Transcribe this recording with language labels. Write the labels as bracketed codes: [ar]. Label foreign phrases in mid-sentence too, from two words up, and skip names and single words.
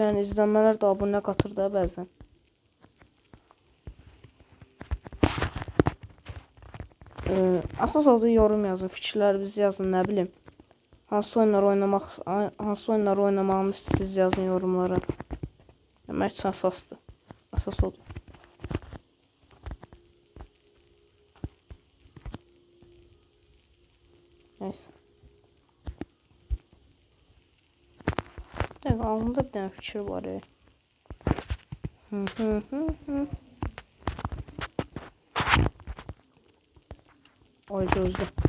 [az] Yəni izlənmələr də abunə qatır da bəzən. Əsas oldu yorum yazın, fikirlərinizi yazın, nə bilim. Hansı oyunları oynamağımı siz yazın yorumlara. Demək üçün əsasdır. Əsas oldu. Neyse. [tr] Evet, ağzımda bir tane fikir var ya. Ay gözde.